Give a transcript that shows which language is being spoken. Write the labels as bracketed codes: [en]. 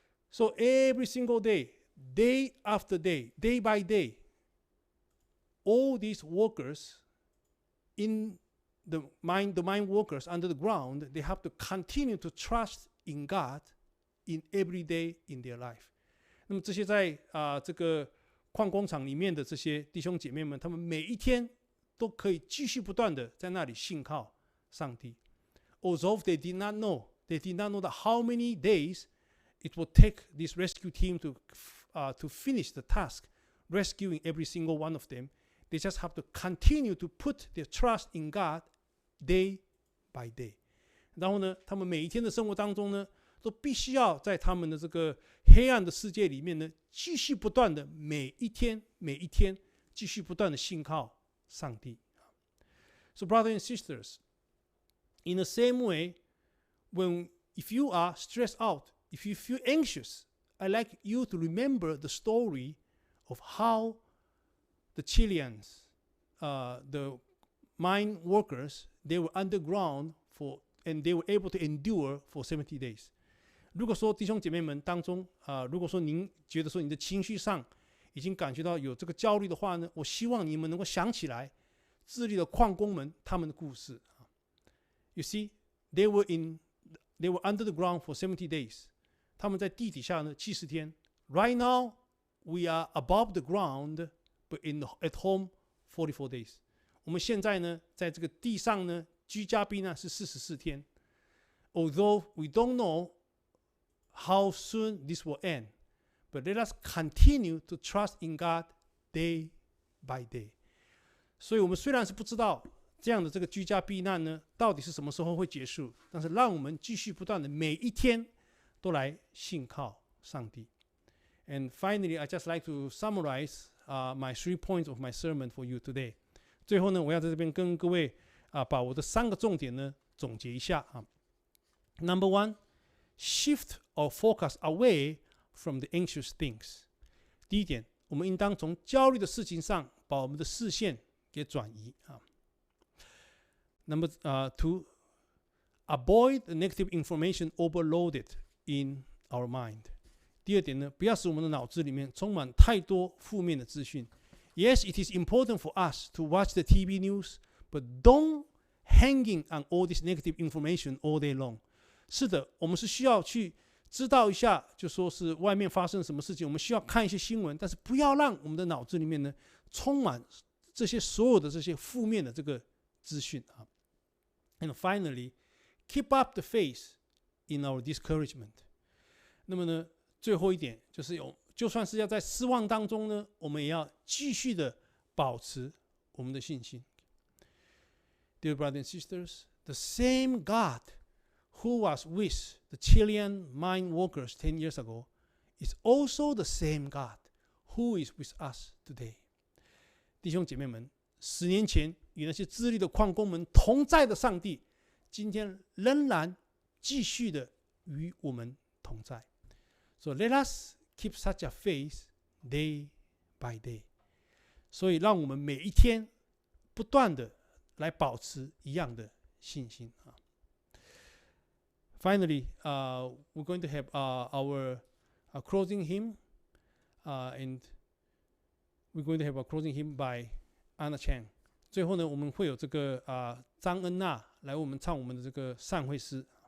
[en] So every single day, day after day, day by day, all these workers in the mine workers under the ground, they have to continue to trust in God in every day in their life. [zh] 那么这些在这个矿工厂里面的这些弟兄姐妹们，他们每一天都可以继续不断的在那里信靠上帝。 [en] Although they did not know that how many days it will take this rescue team to finish the task, rescuing every single one of them. They just have to continue to put their trust in God day by day. [zh] 然后呢，他们每一天的生活当中呢，都必须要在他们的这个黑暗的世界里面呢，继续不断的每一天继续不断的信靠上帝。 [en] So brothers and sisters, in the same way, if you are stressed out, if you feel anxious, I'd like you to remember the story of how the Chileans, the mine workers, they were underground and they were able to endure for 70 days. [zh] 如果说弟兄姐妹们当中如果说您觉得说你的情绪上已经感觉到有这个焦虑的话呢，我希望你们能够想起来智利的矿工们他们的故事。 [en] You see, they were under the ground for 70 days. [zh] 他们在地底下呢70天。 [en] Right now, we are above the ground, but at home 44 days. [zh] 我们现在呢，在这个地上呢，居家避难是44天。 [en] Although we don't know how soon this will end, but let us continue to trust in God day by day. [zh] 所以我们虽然是不知道这样的这个居家避难呢，到底是什么时候会结束，但是让我们继续不断的每一天都来信靠上帝。 [en] And finally, I just like to summarize my 3 points of my sermon for you today. [zh] 最后呢，我要在这边跟各位把我的3个重点呢总结一下 [en] Number 1, shift our focus away from the anxious things. [zh] 第一点，我们应当从焦虑的事情上把我们的视线给转移 [en] Number 2, avoid the negative information overloaded in our mind. [zh] 第二点呢，不要使我们的脑子里面充满太多负面的资讯。 [en] Yes, it is important for us to watch the TV news, but don't hanging on all this negative information all day long. [zh] 是的，我们是需要去知道一下，就说是外面发生什么事情，我们需要看一些新闻，但是不要让我们的脑子里面呢充满这些所有的这些负面的这个资讯 [en] And finally, keep up the faith in our discouragement. [zh] 那么呢，最后一点就是就算是要在失望当中呢，我们也要继续的保持我们的信心。 [en] Dear brothers and sisters, the same God who was with the Chilean mine workers 10 years ago is also the same God who is with us today. [zh] 弟兄姐妹们，10年前与那些智利的矿工们同在的上帝，今天仍然继续的与我们同在。 [en] So let us keep such a faith day by day. [zh] 所以让我们每一天不断的来保持一样的信心啊。 [en] Finally, we're going to have our closing hymn, and we're going to have a closing hymn by Anna Chang. [zh] 最后呢，我们会有这个张恩娜来为我们唱我们的这个善会诗。